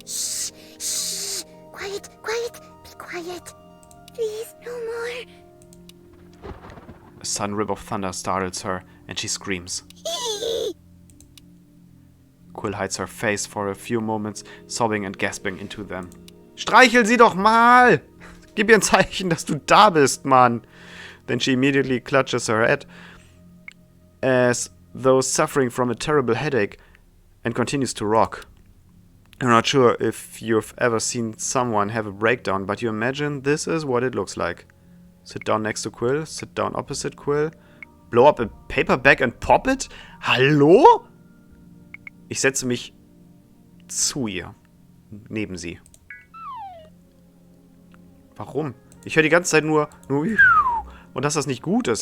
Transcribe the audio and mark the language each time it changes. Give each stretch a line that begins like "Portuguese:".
English: Shh. Quiet. Be quiet. Please, no more. A sudden rip of thunder startles her, and she screams. Quill hides her face for a few moments, sobbing and gasping into them.
German: Streichel sie doch mal! Gib ihr ein Zeichen, dass du da bist, Mann!
English: Then she immediately clutches her head, as though suffering from a terrible headache, and continues to rock. I'm not sure if you've ever seen someone have a breakdown, but you imagine this is what it looks like. Sit down next to Quill, sit down opposite Quill, blow up a paper bag and pop it?
German: Hallo? Ich setze mich zu ihr, neben sie. Warum? Ich höre die ganze Zeit nur und dass das nicht gut ist.